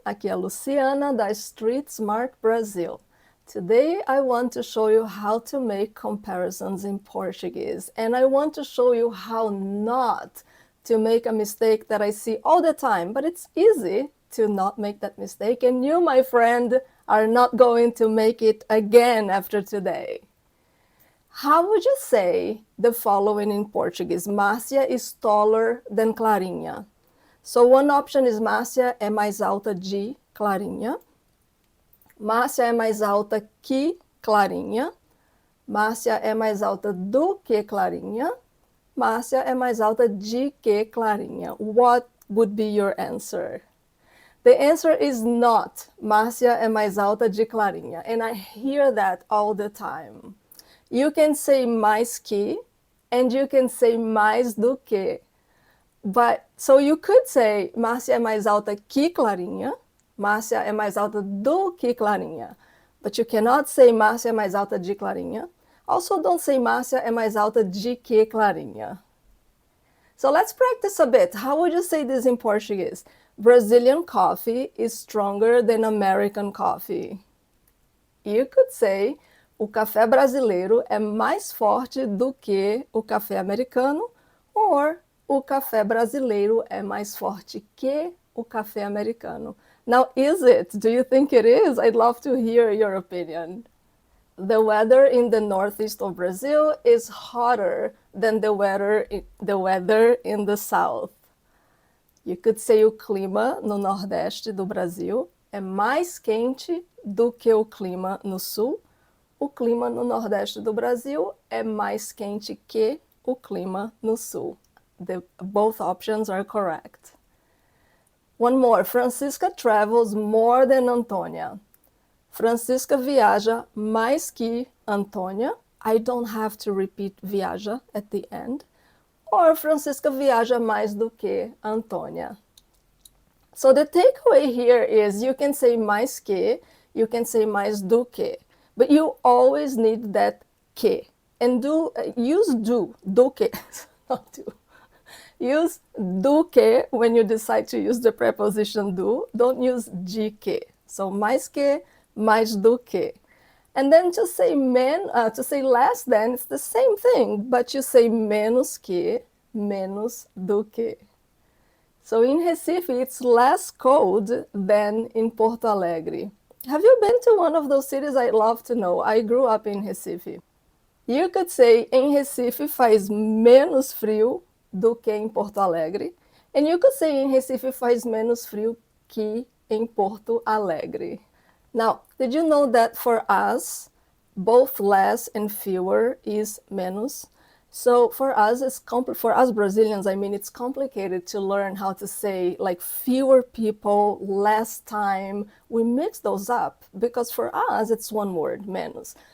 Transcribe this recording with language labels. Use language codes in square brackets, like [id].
[pt] Aqui é a Luciana da Street Smart Brazil. [en] Today I want to show you how to make comparisons in Portuguese, and I want to show you how not to make a mistake that I see all the time, but it's easy to not make that mistake, and you, my friend, are not going to make it again after today. How would you say the following in Portuguese? Márcia is taller than Clarinha. So one option is [pt] Márcia é mais alta de Clarinha. Márcia é mais alta que Clarinha. Márcia é mais alta do que Clarinha. Márcia é mais alta de que Clarinha. [en] What would be your answer? The answer is not [pt] Márcia é mais alta de Clarinha. [en] And I hear that all the time. You can say [pt] mais que, [en] and you can say [pt] mais do que. [en] But, so you could say [pt] Márcia é mais alta que Clarinha. Márcia é mais alta do que Clarinha. [en] But you cannot say [pt] Márcia é mais alta de Clarinha. [en] Also, don't say [pt] Márcia é mais alta de que Clarinha. [en] So let's practice a bit. How would you say this in Portuguese? Brazilian coffee is stronger than American coffee. You could say [pt] o café brasileiro é mais forte do que o café americano, [en] or [pt] o café brasileiro é mais forte que o café americano. [en] Now, is it? Do you think it is? I'd love to hear your opinion. The weather in the northeast of Brazil is hotter than the weather in the south. [pt] You could say o clima no nordeste do Brasil é mais quente do que o clima no sul. O clima no nordeste do Brasil é mais quente que o clima no sul. [en] Both options are correct. One more. Francisca travels more than Antônia. [pt] Francisca viaja mais que Antônia. [en] I don't have to repeat viaja at the end. [pt] Or Francisca viaja mais do que Antônia. [en] So the takeaway here is you can say [pt] mais que, [en] you can say [pt] mais do que. [en] But you always need that que. And use [pt] do que, [en] not do. Use [pt] do que [en] when you decide to use the preposition do. Don't use [pt] de que. [en] So [pt] mais que, mais do que. [en] And then to say less than, it's the same thing, but you say [pt] menos que, menos do que. [en] So in Recife, it's less cold than in Porto Alegre. Have you been to one of those cities? I'd love to know. I grew up in Recife. You could say, [pt] em Recife faz menos frio do que em Porto Alegre. [en] And you could say, [pt] em Recife faz menos frio que em Porto Alegre. [en] Now, did you know that for us, both less and fewer is menos? So for us Brazilians, it's complicated to learn how to say like fewer people, less time. We mix those up because for us it's one word, menos.